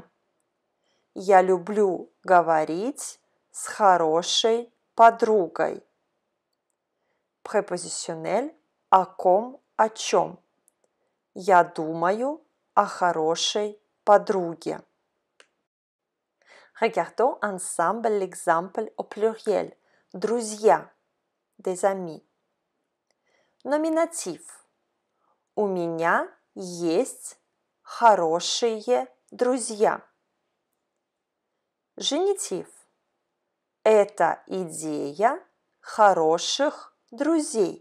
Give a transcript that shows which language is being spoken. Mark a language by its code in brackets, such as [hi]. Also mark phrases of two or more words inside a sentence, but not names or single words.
[ru] Я люблю говорить с хорошей подругой. Prépositionnel. О ком, о чем. Я думаю о хорошей подруге. [fr] Regardons ensemble l'exemple au pluriel. Друзья. Des amis. [ru] Номинатив. У меня есть хорошие друзья. Женитив. Это идея хороших друзей.